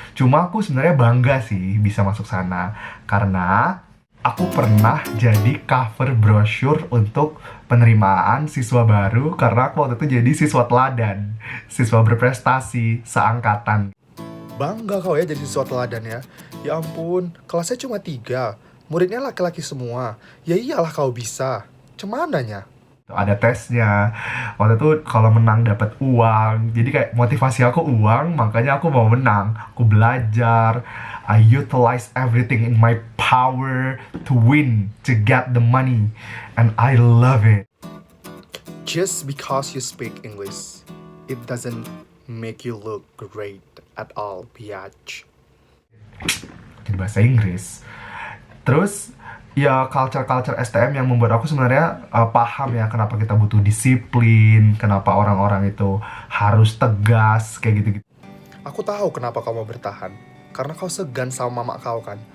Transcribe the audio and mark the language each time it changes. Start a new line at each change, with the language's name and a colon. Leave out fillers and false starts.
Indonesian: Cuma aku sebenarnya bangga sih bisa masuk sana karena aku pernah jadi cover brosur untuk penerimaan siswa baru karena aku waktu itu jadi siswa teladan, siswa berprestasi seangkatan. Bangga kau ya jadi siswa teladan ya. Ya ampun, kelasnya cuma 3, muridnya laki-laki semua. Ya iyalah kau bisa. Cumananya ada tesnya. Waktu itu kalau menang dapat uang. Jadi kayak motivasi aku uang, makanya aku mau menang. Aku belajar,
English: I utilize everything in my power to win, to get the money. And I love it. Just because you speak English, it doesn't make you look great at all, biatch.
Indonesian: Di bahasa Inggris. Terus ya culture STM yang membuat aku sebenarnya paham ya kenapa kita butuh disiplin, kenapa orang-orang itu harus tegas kayak gitu-gitu. Aku tahu kenapa kau mau bertahan, karena kau segan sama mama kau kan.